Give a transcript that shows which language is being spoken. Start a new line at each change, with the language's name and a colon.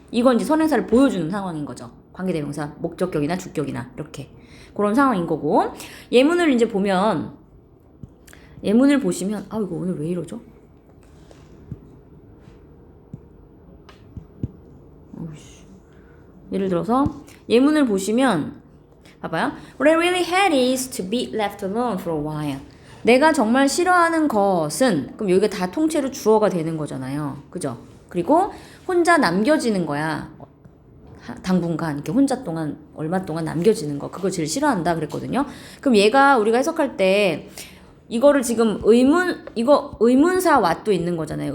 Korean: 이건 이제 선행사를 보여주는 상황인 거죠. 관계대명사, 목적격이나 주격이나 이렇게. 그런 상황인 거고 예문을 이제 보면 예문을 보시면 이거 오늘 왜 이러죠? 예를 들어서 예문을 보시면 봐봐요.
English: What I really hate is to be left alone for a while.
Korean: 내가 정말 싫어하는 것은 그럼 여기가 다 통째로 주어가 되는 거잖아요. 그죠? 그리고 혼자 남겨지는 거야. 당분간 이렇게 혼자 동안 얼마 동안 남겨지는 거 그거 제일 싫어한다 그랬거든요. 그럼 얘가 우리가 해석할 때 이거를 지금 의문사 왓도 있는 거잖아요.